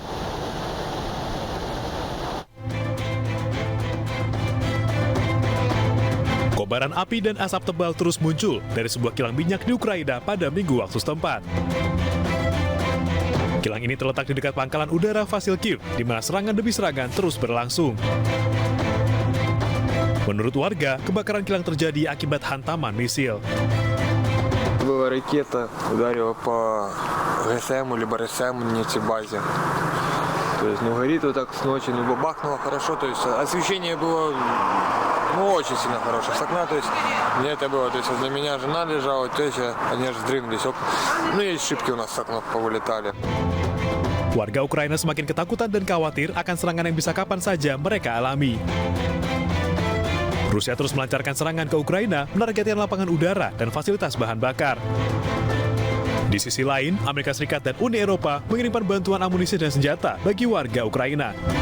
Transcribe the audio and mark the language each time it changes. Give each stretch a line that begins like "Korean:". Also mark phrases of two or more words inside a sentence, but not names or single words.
Indonesian: Kobaran api dan asap tebal terus muncul dari sebuah kilang minyak di Ukraina pada Minggu waktu setempat. Kilang ini terletak di dekat pangkalan udara Vasilkiv, di mana serangan demi serangan terus berlangsung. Menurut warga, kebakaran kilang terjadi akibat hantaman misil.
Russian: Была ракета, ударила по ГСМ либо РСМ нефтебазе. То есть, горит вот так с ночи, бабахнуло хорошо, то есть освещение было, очень сильно хорошее с окна, то есть мне это было, то есть для меня жена лежала, теща, они аж вздремнулись, есть шибки у нас с окна повылетали.
Indonesian: Warga Ukraina semakin ketakutan dan khawatir akan serangan yang bisa kapan saja mereka alami. Rusia terus melancarkan serangan ke Ukraina, menargetkan lapangan udara dan fasilitas bahan bakar. Di sisi lain, Amerika Serikat dan Uni Eropa mengirimkan bantuan amunisi dan senjata bagi warga Ukraina.